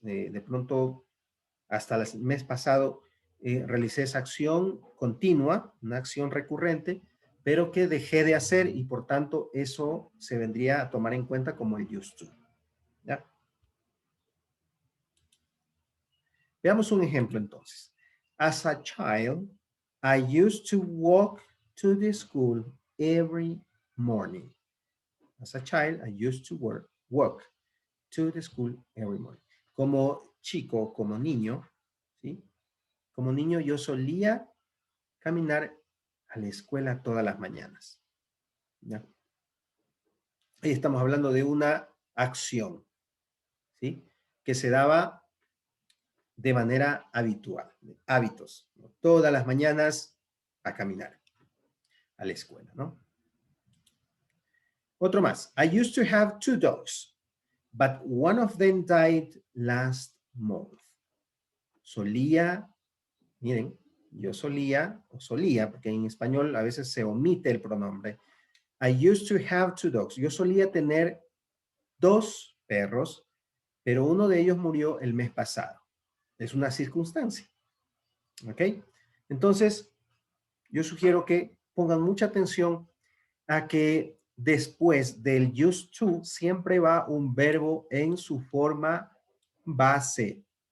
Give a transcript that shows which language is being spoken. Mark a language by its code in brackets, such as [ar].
[es] De pronto, hasta el mes pasado, realicé esa acción continua, una acción recurrente, pero que dejé de hacer y por tanto eso se vendría a tomar en cuenta como el used to. ¿Ya? Veamos un ejemplo entonces. [en] As a child, I used to walk to the school every morning. As a child, I used to walk to the school every morning. [es] Como chico, como niño, ¿sí? Como niño yo solía caminar a la escuela todas las mañanas. ¿Ya? Ahí estamos hablando de una acción, ¿sí? Que se daba de manera habitual, hábitos, ¿no? Todas las mañanas a caminar a la escuela, ¿no? Otro más. [en] I used to have 2 dogs, but one of them died last month. [es] Solía, miren, yo solía, o solía, porque en español a veces se omite el pronombre. [en] I used to have 2 dogs. [es] Yo solía tener 2 perros, pero uno de ellos murió el mes pasado. Es una circunstancia. ¿Ok? Entonces, yo sugiero que pongan mucha atención a que después del used to siempre va un verbo en su forma base.